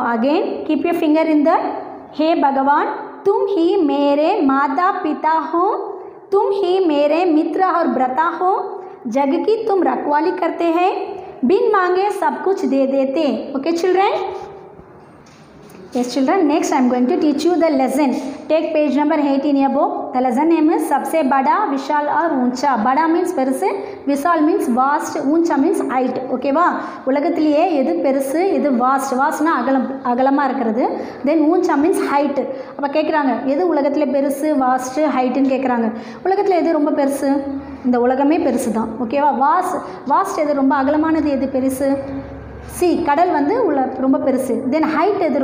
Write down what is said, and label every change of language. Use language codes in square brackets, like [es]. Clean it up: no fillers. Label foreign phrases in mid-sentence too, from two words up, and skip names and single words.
[en] again keep your finger in the hey [hi] பகவான் तुम ही मेरे माता पिता हो, तुम ही मेरे मित्र और भ्राता हो, जग की तुम रखवाली करते हैं, बिन मांगे सब कुछ दे देते. [en] Okay children? Yes children, next I am going to teach you the lesson. Take page number 8 in your book. The lesson name is [hi] सबसे बड़ा, विशाल और ऊंचा. [en] बड़ा means பெருசு, विशाल means vast, ऊंचा means height. ஓகேவா? [ta] உலகத்திலேயே எது பெருசு, எது வாஸ்ட். வாஸ்ட்னா அகலமாக இருக்கிறது. [en] then ஊஞ்சா means height. [ta] அப்போ கேட்குறாங்க, எது உலகத்தில் பெருசு, வாஸ்ட்டு, ஹைட்டுன்னு கேட்குறாங்க. உலகத்தில் எது ரொம்ப பெருசு? இந்த உலகமே பெருசு தான். ஓகேவா? வாஸ்ட் எது? ரொம்ப அகலமானது எது பெருசு? கடல் வந்து ரொம்ப பெருசு. [en] then height [ta] எது?